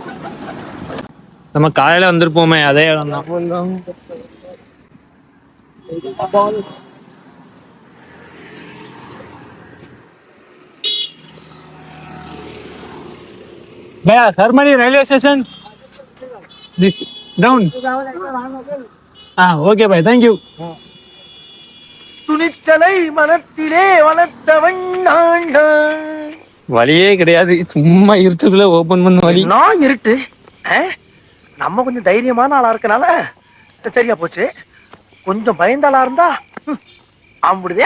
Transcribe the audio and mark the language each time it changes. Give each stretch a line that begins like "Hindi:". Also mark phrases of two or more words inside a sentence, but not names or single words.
Tamil: நம்ம காலையில் வந்திருப்போமே அதே இடம் தான்.
English: भैया हरमाली railway station this down okay bye thank you.
Tamil: துணிச்சலை மனத்திலே வளர்த்தவன் வழியே கிடையாது, சும்மா இருட்டுக்குள்ள ஓபன் பண்ண வழி. நான் இருட்டு, நம்ம கொஞ்சம் தைரியமான ஆளா இருக்கனால சரியா போச்சு. கொஞ்சம் பயந்த ஆளா இருந்தா ஆம்பிடுதியா.